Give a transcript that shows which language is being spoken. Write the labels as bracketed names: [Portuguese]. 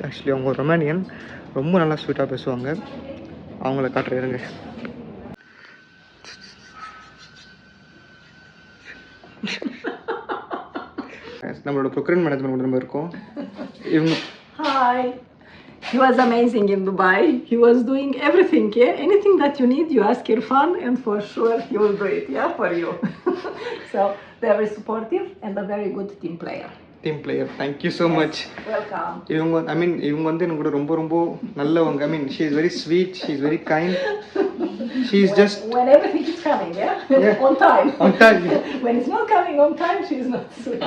[Tamil] Actually அவங்க ஒரு Romanian, ரொம்ப நல்லா ஸ்வீட்டாக பேசுவாங்க. அவங்கள காட்டுறேன் இருங்க. நம்மளோட ப்ரொக்யூர்மெண்ட் மேனேஜ்மெண்ட் நம்ம இருக்கோம். இவங்க [English] Hi. He was amazing in Dubai. He was doing everything, yeah? Anything that you need, you ask Irfan and for sure he will do it, yeah, for you. So, very supportive and a very good team player. Thank you so much. Welcome. [Tamil] இவங்க வந்து எனக்கு கூட ரொம்ப நல்லவங்க. [English] she is very sweet, she is very kind. She is just when everything is coming, yeah? On time. When it's not coming on time, she is not sweet.